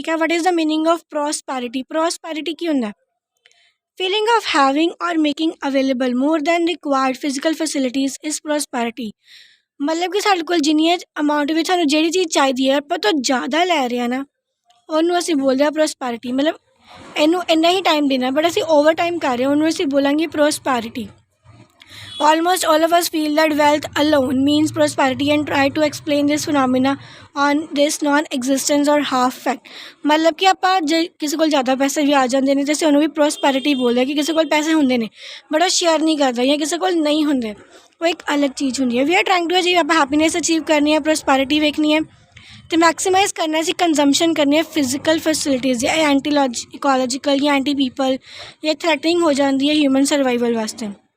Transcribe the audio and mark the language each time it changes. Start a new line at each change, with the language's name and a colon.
Punjabi: ਠੀਕ ਹੈ,
English: What is the meaning of prosperity?
Punjabi: Prosperity ਕੀ ਹੁੰਦਾ?
English: Feeling of having or making available more than required physical facilities is prosperity.
Punjabi: ਮਤਲਬ ਕਿ ਸਾਡੇ ਕੋਲ ਜਿੰਨੀ ਅਮਾਊਂਟ ਵਿੱਚ ਸਾਨੂੰ ਜਿਹੜੀ ਚੀਜ਼ ਚਾਹੀਦੀ ਹੈ ਆਪਾਂ ਤੋਂ ਜ਼ਿਆਦਾ ਲੈ ਰਹੇ ਹਾਂ ਨਾ, ਉਹਨੂੰ ਅਸੀਂ ਬੋਲਦੇ ਹਾਂ ਪ੍ਰੋਸਪੈਰਿਟੀ। ਮਤਲਬ ਇਹਨੂੰ ਇੰਨਾ ਹੀ ਟਾਈਮ ਦੇਣਾ ਬਟ ਅਸੀਂ ਓਵਰ ਟਾਈਮ ਕਰ ਰਹੇ ਹਾਂ, ਉਹਨੂੰ ਅਸੀਂ ਬੋਲਾਂਗੇ prosperity.
English: Almost all of us feel that wealth alone means prosperity and try to explain this phenomena on this non-existence or half fact।
Punjabi: ਮਤਲਬ ਕਿ ਆਪਾਂ ਜੇ ਕਿਸੇ ਕੋਲ ਜ਼ਿਆਦਾ ਪੈਸੇ ਵੀ ਆ ਜਾਂਦੇ ਨੇ ਤਾਂ ਅਸੀਂ ਉਹਨੂੰ ਵੀ ਪ੍ਰੋਸਪੈਰਿਟੀ ਬੋਲਦੇ ਕਿ ਕਿਸੇ ਕੋਲ ਪੈਸੇ ਹੁੰਦੇ ਨੇ ਬਟ ਉਹ ਸ਼ੇਅਰ ਨਹੀਂ ਕਰਦਾ, ਜਾਂ ਕਿਸੇ ਕੋਲ ਨਹੀਂ ਹੁੰਦੇ, ਉਹ ਇੱਕ ਅਲੱਗ ਚੀਜ਼ ਹੁੰਦੀ ਹੈ।
English: we are trying to achieve,
Punjabi: ਆਪਾਂ ਹੈਪੀਨੈਸ ਅਚੀਵ ਕਰਨੀ ਹੈ, ਪ੍ਰੋਸਪੈਰਿਟੀ ਵੇਖਣੀ ਹੈ ਅਤੇ ਮੈਕਸੀਮਾਈਜ਼ ਕਰਨਾ ਸੀ, ਕੰਜ਼ੰਪਸ਼ਨ ਕਰਨੀ ਹੈ ਫਿਜ਼ੀਕਲ ਫੈਸਿਲਿਟੀਜ਼, ਜਾਂ ਐਂਟੀ ਇਕੋਲੋਜੀਕਲ ਜਾਂ ਐਂਟੀ ਪੀਪਲ, ਇਹ ਥ੍ਰੈਟਨਿੰਗ ਹੋ ਜਾਂਦੀ ਹੈ ਹਿਊਮਨ ਸਰਵਾਈਵਲ ਵਾਸਤੇ।